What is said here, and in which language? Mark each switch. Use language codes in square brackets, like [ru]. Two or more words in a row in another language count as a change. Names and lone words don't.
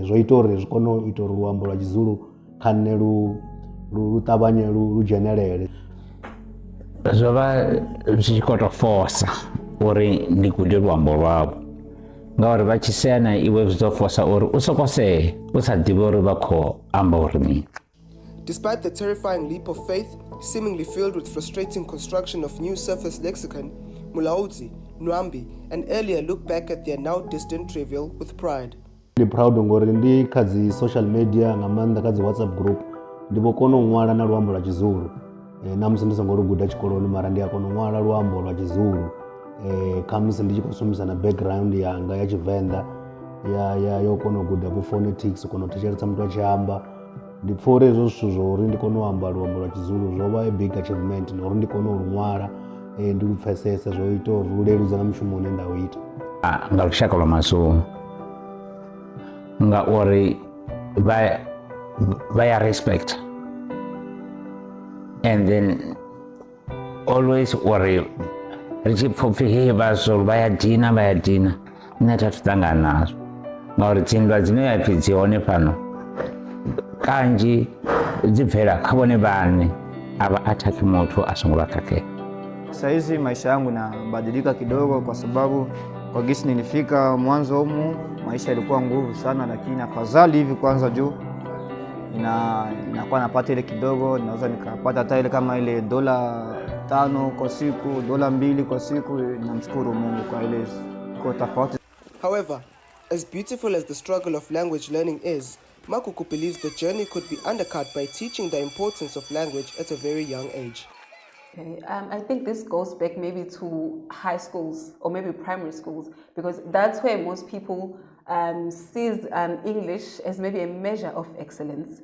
[ve] Zwo ita uri zwi kone u ita uri luambo lwa Tshizulu kha nṋe lu ṱavhanye lu dzhenelele. Zwo vha zwi tshi khou tou forsa uri ndi gude luambo lwavho, ngauri vha tshi sea na iwe zwi ḓo forsa uri u soko sea u sa ḓivhi uri vha khou amba uri mini. [en] Despite the terrifying leap of faith, seemingly filled with frustrating construction of new surface lexicon, Mulauzi, Nwambi, and earlier look back at their now distant trivial with pride. [ve] Ndi proud ngori ndi kha dzi social media, nga maanḓa kha dzi WhatsApp group, ndi vho kona u ṅwala na luambo lwa Tshizulu. Na musi ndi songo lu guda tshikoloni, mara ndi a kona u ṅwala luambo lwa Tshizulu kha musi ndi tshi khou shumisa na background yanga ya Tshivenḓa yo kona u guda vho phonetics, u kona u thetshelesa muthu a tshi amba. Ndi pfha uri hezwo zwithu zwo uri ndi kone u amba luambo lwa Tshizulu zwo vha [en] a big achievement, [ve] na uri ndi kone u lu ṅwala ndi lu pfesesa, zwo ita uri lu leludza na mushumo une nda u ita. Nga lushaka lwa Mazulu, ngauri vha ya respect, [en] and then always [ve] uri ri tshi pfha upfhi hei vhazulu vha ya dina nṋe a thi ṱangana nazwo, ngauri dzinndwa dzine ya pfhi dzi hone fhano kanzhi dzi bvela kha vhone vhaṋe, a vha athaki muthu a songo vha khakhea. [sw] Sasa hizi maisha yangu nabadilika kidogo, kwa sababu kwa gisi nilifika mwanzo humu maisha yalikuwa nguvu sana, lakini afadhali hivi kwanza juu inakuwa napata ile kidogo, naweza nikapata hata ile kama ile $5 kwa siku, $2 kwa siku. Namshukuru Mungu kwa ile kwa tofauti. [en] However, as beautiful as the struggle of language learning is, Makuku believes the journey could be undercut by teaching the importance of language at a very young age. Okay, I think this goes back maybe to high schools or maybe primary schools, because that's where most people sees English as maybe a measure of excellence.